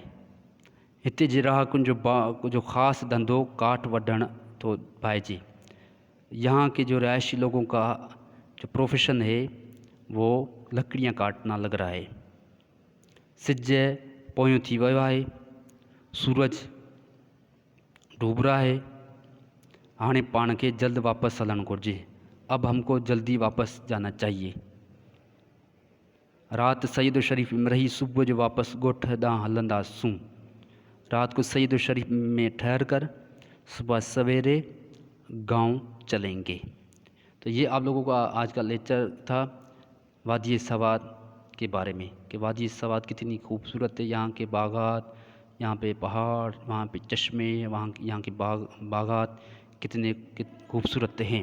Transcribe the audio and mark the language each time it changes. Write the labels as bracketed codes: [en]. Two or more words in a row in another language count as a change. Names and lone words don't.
[sd] हिते जे राहकुन जो ख़ास धंधो काठ वढण तो भाईजे। [ur] یہاں کے جو رہائشی لوگوں کا جو پروفیشن ہے وہ لکڑیاں کاٹنا لگ رہا ہے. [sd] सिज पोयों थी वियो है। [ur] سورج ڈوب رہا ہے. [sd] हाणे पाण के जल्द वापस हलण घुर्जे। [ur] اب ہم کو جلدی واپس جانا چاہیے. [sd] रात सईद शरीफ में रही सुबह जो वापस ॻोठ ॾांहुं हलंदासूं। [ur] رات کو سعید شریف میں ٹھہر کر صبح سویرے گاؤں چلیں گے. تو یہ آپ لوگوں کا آج کا لیکچر تھا وادی سوات کے بارے میں، کہ وادی سوات کتنی خوبصورت ہے. یہاں کے باغات، یہاں پہ پہاڑ، وہاں پہ چشمے، یہاں کے باغات کتنے خوبصورت ہیں.